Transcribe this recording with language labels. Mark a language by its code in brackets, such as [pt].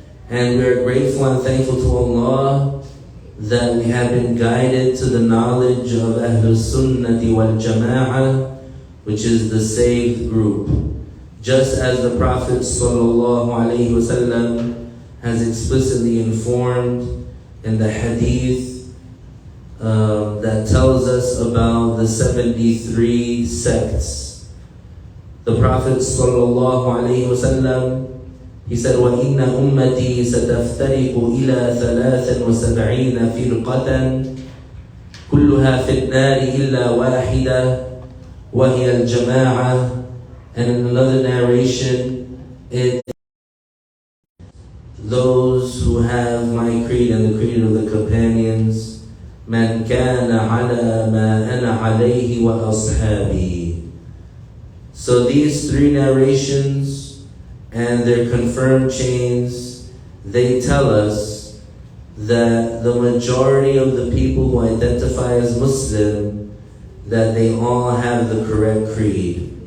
[en] And we are grateful and thankful to Allah that we have been guided to the knowledge of Ahlul Sunnati wal Jama'ah, which is the saved group. Just as the Prophet ﷺ has explicitly informed in the hadith that tells us about the 73 sects. The Prophet ﷺ, he said, [ar] وَإِنَّ أُمَّتِي سَتَفْتَرِقُ إِلَى 73 فِرْقَةً كُلُّهَا فِي النَّارِ إِلَّا وَاحِدَةً وَهِيَ الْجَمَاعَةِ. [en] And in another narration, it those who have my creed and the creed of the companions, [ar] مَنْ كَانَ عَلَى مَا أَنَا عَلَيْهِ وَأَصْحَابِي. [en] So these three narrations and their confirmed chains, they tell us that the majority of the people who identify as Muslim, that they all have the correct creed.